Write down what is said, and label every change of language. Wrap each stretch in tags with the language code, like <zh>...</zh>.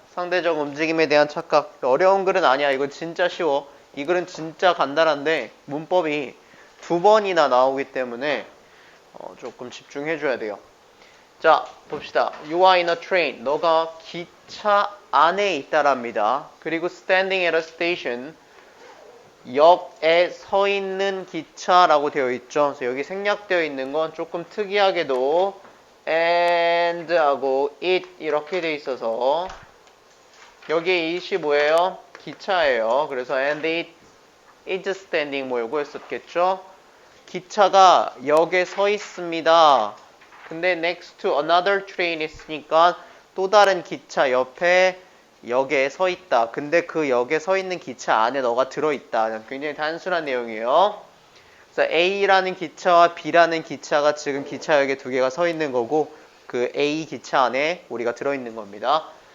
<ko>상대적 움직임에 대한 착각. 어려운 글은 아니야. 이건 진짜 쉬워. 이 글은 진짜 간단한데 문법이 2번이나 나오기 때문에 조금 집중해 줘야 돼요. 자, 봅시다.</ko> <en>You are in a train.</en> <ko>너가 기차 안에 있다랍니다. 그리고</ko> <en>standing at a station.</en> <ko>역에 서 있는 기차라고 되어 있죠. 그래서 여기 생략되어 있는 건 조금 특이하게도 and 하고 it 이렇게 되어 있어서 여기에 it이 뭐예요? 기차예요. 그래서</ko> <en>and it is standing</en> <ko>뭐 요거였었겠죠. 기차가 역에 서 있습니다. 근데</ko> <en>next to another train</en> <ko>있으니까 또 다른 기차 옆에 역에 서 있다. 근데 그 역에 서 있는 기차 안에 너가 들어있다. 굉장히 단순한 내용이에요. 그래서 A라는 기차와 B라는 기차가 지금 기차역에 2개가 서 있는 거고 그 A 기차 안에 우리가 들어있는 겁니다.</ko>